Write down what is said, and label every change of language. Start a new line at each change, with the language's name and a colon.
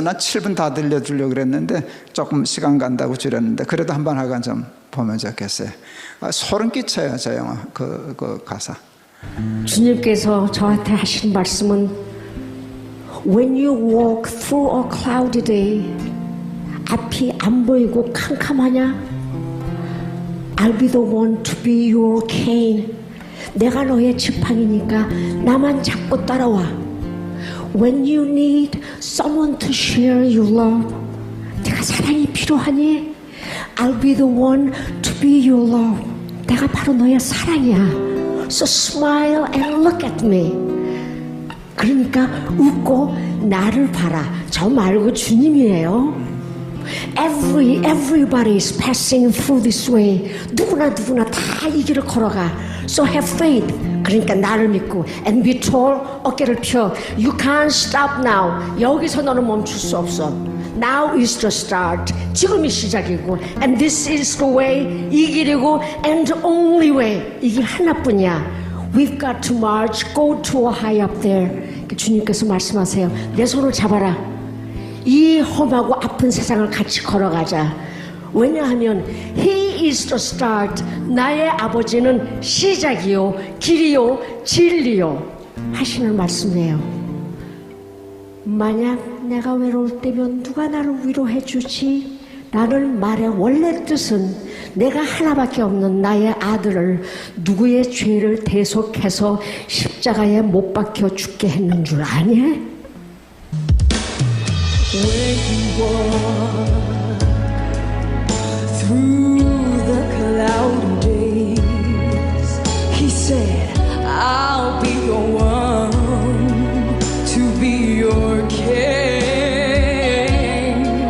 Korean: 난 7분 다 들려주려고 그랬는데 조금 시간 간다고 줄였는데, 그래도 한번 하간 좀 보면 좋겠어요. 소름 끼쳐요, 저 영화 그 가사. 주님께서 저한테 하신 말씀은
English: When you walk through a cloudy day,
Korean: 앞이 안 보이고 캄캄하냐?
English: I'll be the one to be your cane.
Korean: 내가 너의 지팡이니까 나만 잡고 따라와.
English: When you need someone to share your love,
Korean: 내가 사랑이 필요하니
English: I'll be the one to be your love.
Korean: 내가 바로 너의 사랑이야.
English: So smile and look at me.
Korean: 그러니까 웃고 나를 봐라. 저 말고 주님이에요.
English: Everybody is passing through this way.
Korean: 누구나 다 이 길을 걸어가.
English: So have faith.
Korean: 그러니까 나를 믿고
English: and be tall.
Korean: 어깨를 펴.
English: You can't stop now.
Korean: 여기서 너는 멈출 수 없어.
English: Now is the start.
Korean: 지금이 시작이고
English: and this is the way.
Korean: 이 길이고
English: and only way.
Korean: 이 길 하나뿐이야.
English: We've got to march, go to high up there.
Korean: 주님께서 말씀하세요. 내 손을 잡아라. 이 험하고 아픈 세상을 같이 걸어가자. 왜냐하면
English: He is the start.
Korean: 나의 아버지는 시작이요, 길이요, 진리요 하시는 말씀이에요. 만약 내가 외로울 때면 누가 나를 위로해 주지? 라는 말의 원래 뜻은 내가 하나밖에 없는 나의 아들을 누구의 죄를 대속해서 십자가에 못 박혀 죽게 했는 줄 아니?
English: When you walk through the cloudy days, He said, I'll be your one to be your king.